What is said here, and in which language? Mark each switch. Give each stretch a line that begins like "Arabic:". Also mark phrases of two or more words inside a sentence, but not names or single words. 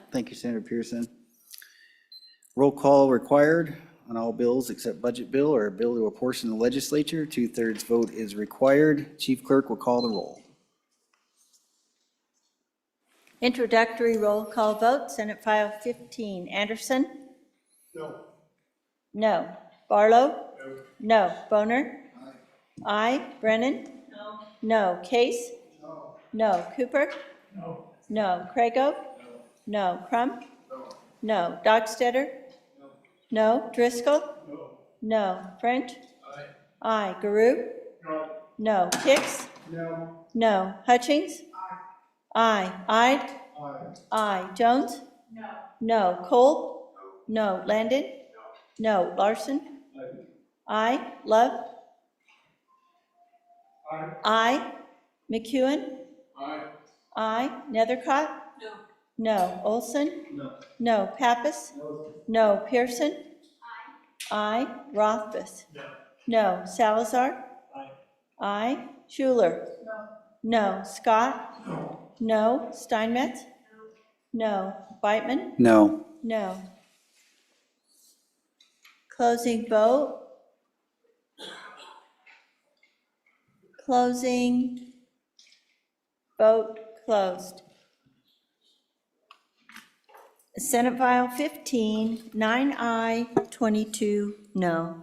English: Thank you, Senator Pearson. Roll call required on all bills except budget bill or a bill to apportion the legislature. 2/3 vote is required. Chief Clerk will call the roll. Introductory roll call vote, Senate File 15. Anderson? No. No. Barlow? No. Boner? Aye. Brennan? No. No. Case? No. No. Cooper? No. No. Crago? No. Crum? No. Dockstetter? No. Driscoll? No. French? Aye. Garou? No. Hicks? No. Hutchings? Aye. Ide? Aye. Jones? No. Cole? No. Landon? No. Larson? Aye. Love? Aye. McEwen? Aye. Nethercott? No. Olson? No. Pappas? No. Pearson? Aye. Rothbus? No. Salazar? Aye. Schuler? No. Scott? No. Steinmetz? No. Whitman? No. No. Closing vote. Closing. Vote closed. Senate File 15, 9 aye, 22 no.